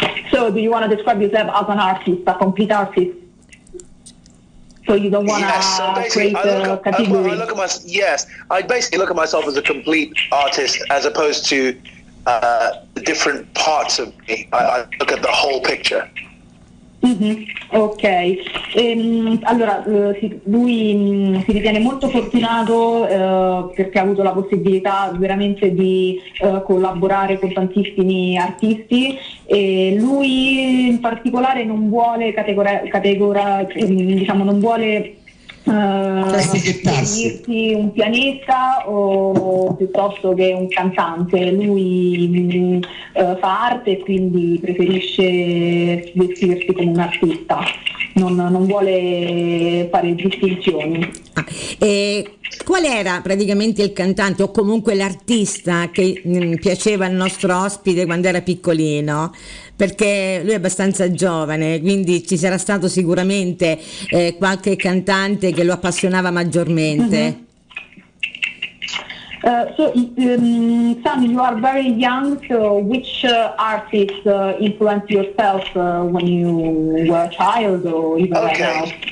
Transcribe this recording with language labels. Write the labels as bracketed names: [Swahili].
[English] So do you want to describe yourself as an artist, a complete artist? So you don't want to Yes, so basically, create a category. I basically look at myself as a complete artist as opposed to different parts of me. I look at the whole picture. [Italian] Ok, allora lui si ritiene molto fortunato perché ha avuto la possibilità veramente di collaborare con tantissimi artisti, e lui in particolare non vuole diciamo non vuole definirsi un pianista o piuttosto che un cantante. Lui fa arte e quindi preferisce vestirsi come un artista, non vuole fare distinzioni. E qual era praticamente il cantante o comunque l'artista che piaceva al nostro ospite quando era piccolino? Perché lui è abbastanza giovane, quindi ci sarà stato sicuramente qualche cantante che lo appassionava maggiormente. [English] Sam, you are very young, so which artist influenced yourself when you were a child or even right now?